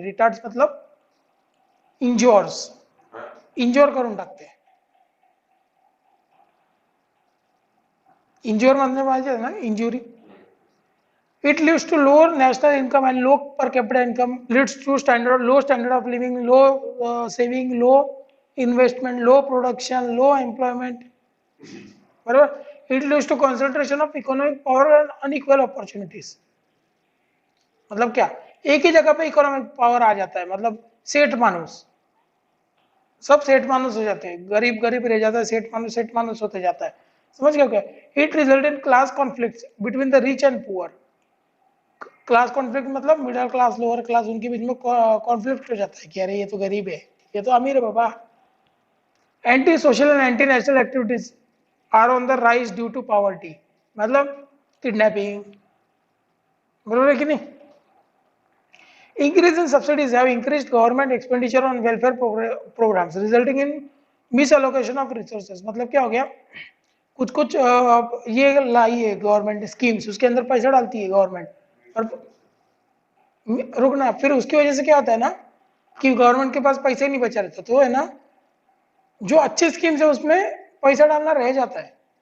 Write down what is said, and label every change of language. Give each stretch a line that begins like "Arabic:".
Marathi: Retards मतलब इंजोर्स, injure करून टाकते. इंजोर म्हणजे माहिती ना, injury.
English: It leads to lower national income and low per capita income, leads to low standard of living, low saving, low investment, low production, low employment.
Hindi: बराबर.
English: It leads to concentration of economic power and unequal opportunities.
Hindi: मतलब क्या? एक ही जगह पे economic power आ जाता है, मतलब सेठ मानुस, सब सेठ मानुस हो जाते हैं, गरीब गरीब रह जाता है, सेठ मानुस होते जाता है. समझ गए क्या?
English: It result in class conflicts between the rich and poor.
Hindi: Class conflict मतलब मिडिल क्लास लोअर क्लास, उनके बीच में कॉन्फ्लिक्ट हो जाता है कि अरे ये तो गरीब है, ये तो अमीर है बाबा.
English: Anti social and anti national activities are on the rise due to poverty.
Hindi: मतलब किडनैपिंग. बरोबर है कि नहीं?
English: Increase in subsidies have increased government expenditure on welfare programs, resulting in misallocation of resources.
Hindi: मतलब क्या हो गया? कुछ कुछ ये लाई है गवर्नमेंट स्कीम्स, उसके अंदर पैसा डालती है गवर्नमेंट, और रुकना, फिर उसकी वजह से क्या होता है ना कि गवर्नमेंट के पास पैसे नहीं बचा रहता, तो है ना, जो अच्छी स्कीम्स है उसमें पैसा डालना रह जाता है.